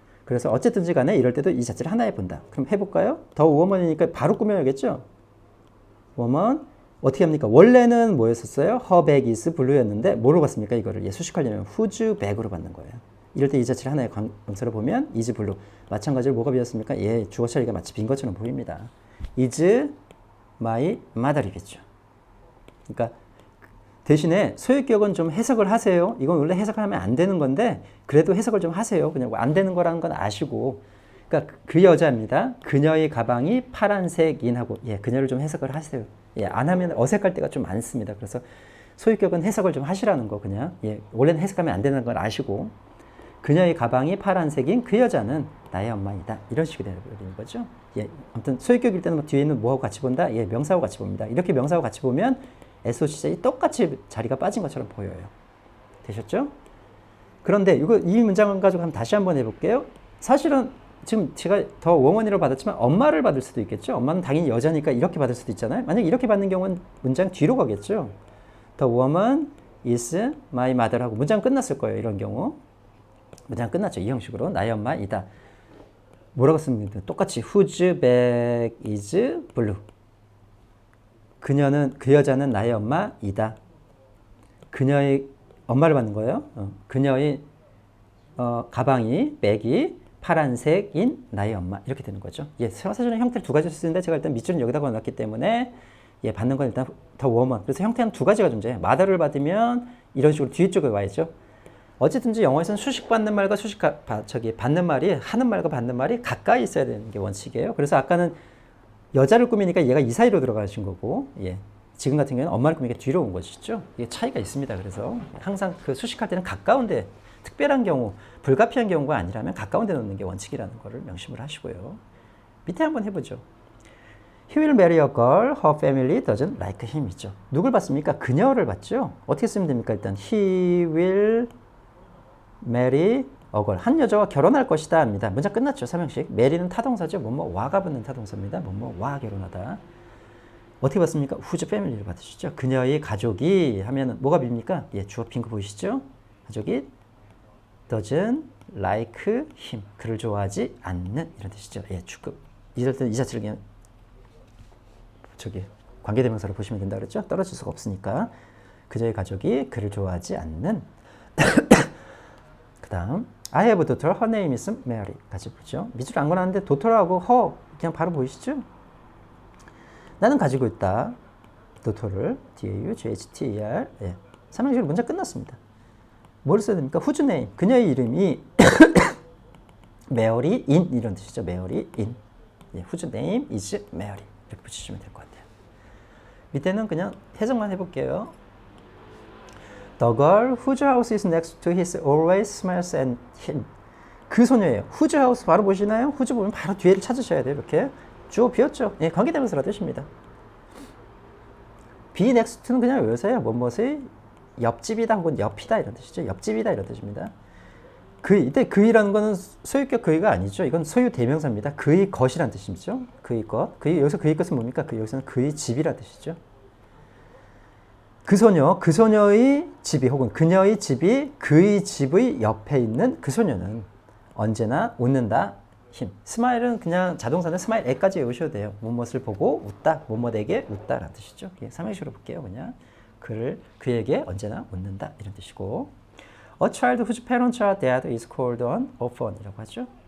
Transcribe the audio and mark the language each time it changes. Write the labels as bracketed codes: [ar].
[ko] 그래서 어쨌든지 간에 이럴 때도 이 자체를 하나에 본다. 그럼 해볼까요? 더 워먼이니까 바로 꾸며야겠죠? 워먼 어떻게 합니까? 원래는 뭐였었어요? [en] Her bag is blue [ko] 였는데 뭐로 봤습니까? 이거를 수식하려면 [en] whose bag [ko] 으로 받는 거예요. 이럴 때 이 자체를 하나의 명사로 보면 [en] is blue. [ko] 마찬가지로 뭐가 비었습니까? 예, 주어 처리가 마치 빈 것처럼 보입니다. [en] is my mother이겠죠. [ko] 그러니까 대신에 소유격은 좀 해석을 하세요. 이건 원래 해석을 하면 안 되는 건데 그래도 해석을 좀 하세요. 그냥 안 되는 거라는 건 아시고. 그러니까 그 여자입니다. 그녀의 가방이 파란색인 하고 예, 그녀를 좀 해석을 하세요. 예, 안 하면 어색할 때가 좀 많습니다. 그래서 소유격은 해석을 좀 하시라는 거 그냥. 예, 원래는 해석하면 안 되는 걸 아시고 그녀의 가방이 파란색인 그 여자는 나의 엄마이다. 이런 식으로 되는 거죠. 예, 아무튼 소유격일 때는 뭐 뒤에 있는 뭐하고 같이 본다? 예, 명사하고 같이 봅니다. 이렇게 명사하고 같이 보면 SOCJ 똑같이 자리가 빠진 것처럼 보여요. 되셨죠? 그런데 이 문장을 가지고 다시 한번 해볼게요. 사실은 지금 제가 더 woman이라고 받았지만 엄마를 받을 수도 있겠죠. 엄마는 당연히 여자니까 이렇게 받을 수도 있잖아요. 만약 이렇게 받는 경우는 문장 뒤로 가겠죠. [en] The woman is my mother [ko] 하고 문장 끝났을 거예요. 이런 경우. 문장 끝났죠. 이 형식으로 나의 엄마이다. 뭐라고 씁니까? 똑같이 [en] whose bag is blue. [ko] 그 여자는 나의 엄마이다. 그녀의 엄마를 받는 거예요. 그녀의 가방이 백이 파란색인 나의 엄마 이렇게 되는 거죠. 예, 사실은 형태를 두 가지로 쓰는데 제가 일단 밑줄은 여기다 걸어놨기 때문에 예, 받는 건 일단 더 워먼. 그래서 형태는 두 가지가 존재해요. 마더를 받으면 이런 식으로 뒤쪽에 와야죠. 어쨌든지 영어에서는 수식 받는 말과 받는 말이 하는 말과 받는 말이 가까이 있어야 되는 게 원칙이에요. 그래서 아까는 여자를 꾸미니까 얘가 이 사이로 들어가신 거고, 예. 지금 같은 경우는 엄마를 꾸미니까 뒤로 온 것이죠. 이게 차이가 있습니다. 그래서 항상 그 수식할 때는 가까운데, 특별한 경우, 불가피한 경우가 아니라면 가까운 데 놓는 게 원칙이라는 것을 명심을 하시고요. 밑에 한번 해보죠. [en] He will marry a girl, her family doesn't like him [ko] 이죠. 누굴 봤습니까? 그녀를 봤죠. 어떻게 쓰면 됩니까? 일단 [en] he will marry a girl. [ko] 한 여자와 결혼할 것이다 합니다. 문장 끝났죠. 삼형식. mary는 타동사죠. 뭐와가 붙는 타동사입니다. 뭐와 결혼하다. 어떻게 봤습니까? [en] whose family [ko] 를 받으시죠. 그녀의 가족이 하면 뭐가 빕니까? 예, 주어 빈 거 보이시죠? 가족이 [en] doesn't like him. [ko] 그를 좋아하지 않는 이런 뜻이죠. 예, 주급. 이럴 때는 이 자체를 그냥 관계대명사로 보시면 된다 그랬죠? 떨어질 수가 없으니까. 그녀의 가족이 그를 좋아하지 않는. 그 다음 [en] I have a daughter, her name is Mary. [ko] 같이 보죠. 밑줄 안 걸었는데 daughter하고 her 그냥 바로 보이시죠? 나는 가지고 있다. daughter를 D-A-U-G-H-T-E-R. 예. 삼형식으로 문장 끝났습니다. 뭘 써야 됩니까? [en] whose name. [ko] 그녀의 이름이 Mary in 이런 뜻이죠. [en] Mary in. [ko] 예. [en] whose name is Mary. [ko] 이렇게 붙이시면 될 것 같아요. 밑에는 그냥 해석만 해볼게요. [en] The girl whose house is next to his always smiles at him. [ko] 그 소녀예요. [en] whose house [ko] 바로 보시나요? whose 보면 바로 뒤에를 찾으셔야 돼요. 이렇게. 주어 비었죠. 예, 관계대명사라 뜻입니다. be next to는 그냥 외우세요. 무엇의 옆집이다 혹은 옆이다 이런 뜻이죠. 옆집이다 이런 뜻입니다. 이때 그이라는 거는 소유격 그이가 아니죠. 이건 소유 대명사입니다. 그의 것이란 뜻이죠. 그의 것. 여기서 그의 것은 뭡니까? 여기서는 그의 집이란 뜻이죠. 그 소녀의 집이 혹은 그녀의 집이 그의 집의 옆에 있는 그 소녀는 언제나 웃는다. 힘. 스마일은 그냥 자동사는 스마일 에까지 외우셔도 돼요. 무엇을 보고 웃다. 무엇에게 웃다라는 뜻이죠. 삼형식으로 볼게요. 그냥 그에게 언제나 웃는다 이런 뜻이고. [en] A child whose parents are dead is called an orphan [ko] 이라고 하죠.